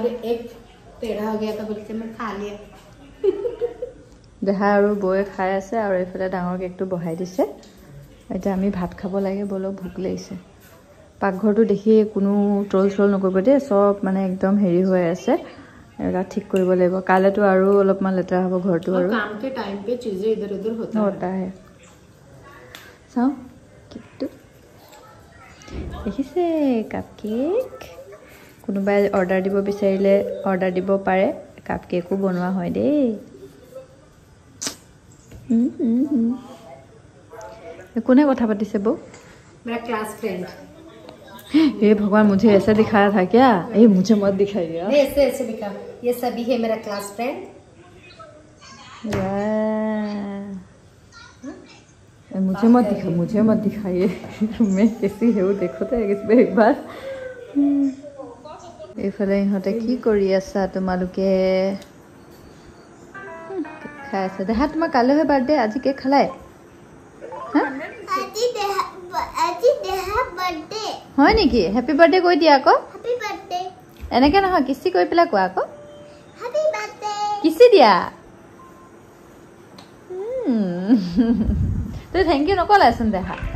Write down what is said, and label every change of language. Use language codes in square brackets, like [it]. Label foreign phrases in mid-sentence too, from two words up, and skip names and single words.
[as] দেহা আৰু বৌয়ে খাই আছে আৰু এইফালে ডাঙৰ কেকটো বহাই দিছে এতিয়া আমি ভাত খাব লাগে বলক ভোক লাগিছে পাকঘৰটো দেখি কোনো ট্ৰল চ্ৰল নকৰিব দেই চব মানে একদম হেৰি হৈ আছে এটা ঠিক কৰিব লাগিব কাইলৈতো আৰু অলপমান লেতেৰা হ'ব ঘৰটো আৰু [hi] काम के टाइम पे चीजें इधर उधर होता है [as] চাওঁ কেকটো দেখিছে কাপ কেক কোনোবাই অৰ্ডাৰ দিব বিচাৰিলে অৰ্ডাৰ দিব পাৰে কাপ কেকো বনোৱা হয় দেই কোনে কথা পাতিছে বৌ [hi] मेरा [en] class friend [hi] हे भगवान मुझे ऐसा दिखाया था क्या ये मुझे मत दिखाइए ऐसे ऐसे लिखा ये सभी है मेरा [en] class friend [hi] मुझे मत दिखाइए मैं कैसी है वो देखो तो इसमें एक बार [as] এইফালে ইহঁতে কি কৰি আছা তোমালোকে খাই আছা দেহা তোমাৰ কাইলৈহে বাৰ্থডে আজি কেক খালাই হয় নেকি [en] happy birthday [as] কৈ দিয়া আকৌ এনেকে নহয় কিছি কৈ পেলাই কোৱা আকৌ কিছি দিয়া তই [en] thank you [as] নকলাচোন দেহা